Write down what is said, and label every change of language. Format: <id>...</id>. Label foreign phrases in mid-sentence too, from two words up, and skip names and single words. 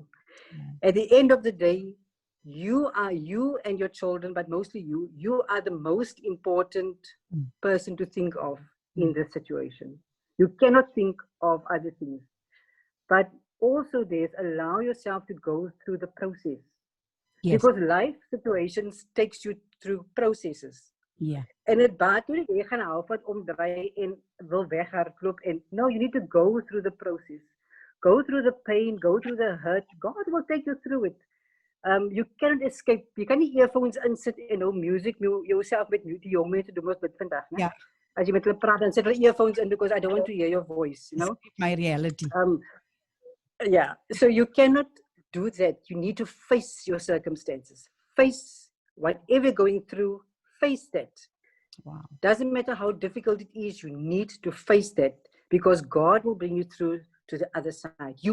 <en>At the end of the day, you and your children, but mostly you are the most important person to think of in this situation. You cannot think of other things. But also allow yourself to go through the process. Yes. Because life situations takes you through processes. Yeah.</en> <af>En dit baat toe jy gaan half wat omdraai en wil weghardloop en</af> <en>no, you need to go through the process. Go through the pain, go through the hurt. God will take you through it. You cannot escape.</en> <af>You kan nie earphones insit en nou</af> <en>music yourself</en> <af>met die jong mense doen ons met vandag, né?</af> <en>Yeah.</en> <af>As jy met hulle praat dan sit hulle earphones in</af> <en>because I don't want to hear your voice, you know? My reality. Yeah. So you cannot do that. You need to face your circumstances. Face whatever you're going through. Face that. Wow. Doesn't matter how difficult it is, you need to face that because God will bring you through to the other side.</en>